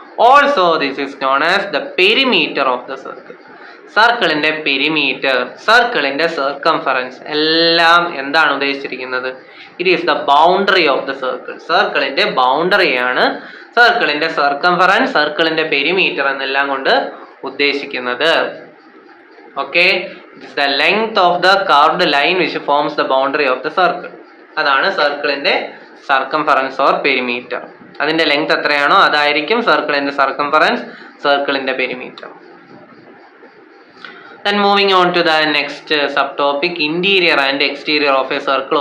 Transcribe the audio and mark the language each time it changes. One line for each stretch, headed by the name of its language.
English: Also this is known as the perimeter of the circle.
Malayalam: സർക്കിളിന്റെ perimeter, സർക്കിളിന്റെ circumference എല്ലാം എന്താണ് ഉദ്ദേശിച്ചിരിക്കുന്നത്?
English: It is the boundary of the circle.
Malayalam: സർക്കിളിന്റെ ബൗണ്ടറിയാണ് സർക്കിളിന്റെ സർക്കംഫറൻസ്, സർക്കിളിന്റെ പെരിമീറ്റർ എന്നെല്ലാം കൊണ്ട് ഉദ്ദേശിക്കുന്നത്.
English: Okay, it's the length of the curved line which forms the boundary of the circle.
Malayalam: അതാണ് സർക്കിളിന്റെ സർക്കംഫറൻസ് ഓർ പെരിമീറ്റർ. അതിന്റെ ലെങ്ത് എത്രയാണോ അതായിരിക്കും സർക്കിളിന്റെ സർക്കംഫറൻസ്, സർക്കിളിന്റെ perimeter.
English: Then moving on to the next subtopic, interior and exterior of a circle.